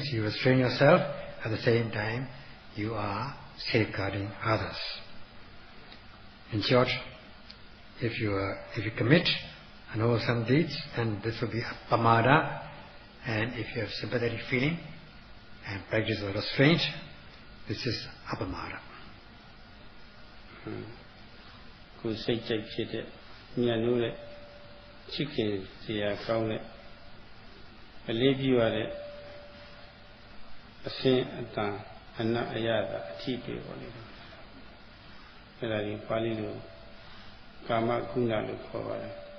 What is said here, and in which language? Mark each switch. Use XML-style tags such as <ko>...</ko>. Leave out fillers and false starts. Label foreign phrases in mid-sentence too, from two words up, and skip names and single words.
<en>You restrain yourself, at the same time you are safeguarding others. In short, if you commit unwholesome deeds, then this will be Pamada, and if you have sympathetic feeling and practice of restraint, this is Appamada.</en> <my>ကိုယ်စိတ်ကြိုက်ဖြစ်တဲ့ဉာဏ်လို့တဲ့ချစ်ခင်စရာကောင်းတဲ့အလေးပြုရတဲ့အစင်အတန်အနတ်အရသာအထီးတွေပေါ်နေတယ်အဲ့ဒါကြီးပါဠိလိုကာမကုဏလို့ခေါ်ပါတယ်</my>